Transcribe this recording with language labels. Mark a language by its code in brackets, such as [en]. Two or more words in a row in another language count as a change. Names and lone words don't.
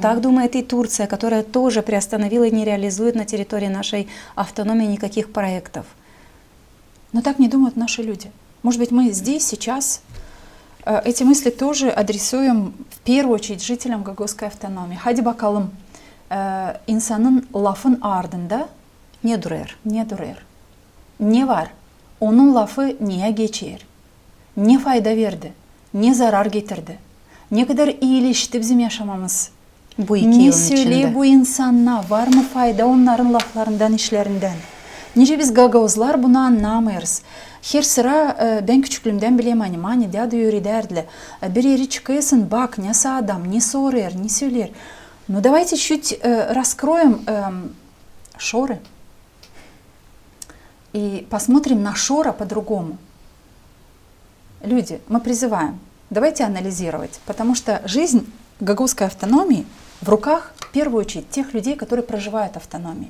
[ru] Так думает и Турция, которая тоже приостановила и не реализует на территории нашей автономии никаких проектов. Но так не думают наши люди. Может быть, мы здесь, сейчас эти мысли тоже адресуем в первую очередь жителям Гагаузской автономии. [gag] Hadi bakalım, insanın lafın ardında Ne durer. ne durur? Ne var? Onun lafı niye geçer? Ne fayda verdi? Ne zarar getirdi? Ne kadar iyileşti bizim yaşamamız? Bu 2 Ne yılın söyleye içinde. bu insanlar? Var mı fayda onların laflarından, işlerinden? Nice biz Gagauzlar bunu anlamıyoruz. Her sıra ben küçüklüğümden bileyim hani dede yürü derdi. Bir yere çıkıyorsun, bak ne adam, ne soruyor, ne söyler. [ru] Ну давайте чуть раскроем Шоры и посмотрим на Шора по-другому. Люди, мы призываем, давайте анализировать, потому что жизнь Гагаузской автономии в руках, в первую очередь, тех людей, которые проживают в автономии.